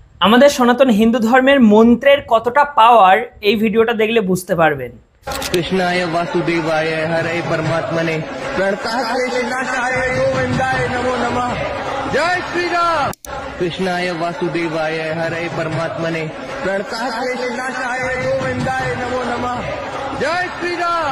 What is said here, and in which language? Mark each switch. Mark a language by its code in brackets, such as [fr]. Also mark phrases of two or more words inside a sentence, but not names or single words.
[bn] আমাদের সনাতন হিন্দু ধর্মের মন্ত্রের কতটা পাওয়ার এই ভিডিওটা দেখলে বুঝতে পারবেন। [sa] कृष्णाय वासुदेवाय हरे परमात्मने प्रणतः गोविंदाय नमो नमः। [hi] जय श्री राम। [sa] कृष्णाय वासुदेवाय हरे परमात्मने प्रणतः गोविंदाय नमो नमः। [hi] जय श्री राम।